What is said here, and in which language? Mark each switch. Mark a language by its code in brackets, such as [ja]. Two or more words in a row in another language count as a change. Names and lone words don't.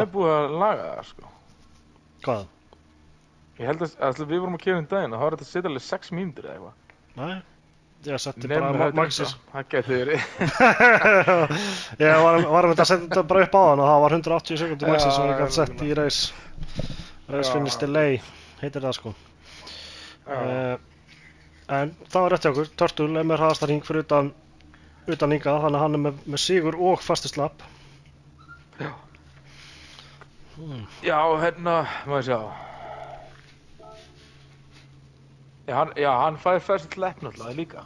[is] er búið að laga það, sko. Hvað? Ég held að við vorum að keyra daginn og þá var þetta að setja alveg 6 mínútur eða eitthvað. Nei, ég setti bara maxis. Það gæti verið. Ég var að setja þetta bara upp á þann og það var 180 sekundur maxis sem ég gæti sett í [en] race finish delay, [is] heitir það sko. En það var rétt hjá okkur, Turtle er með hraðasta hring fyrir utan hingað, þannig að hann er með sigur og [en] fastest lap. [is] Já. Já, hérna, maður sjá. Já, hann fæði [en] fastest lap [is] náttúrulega líka.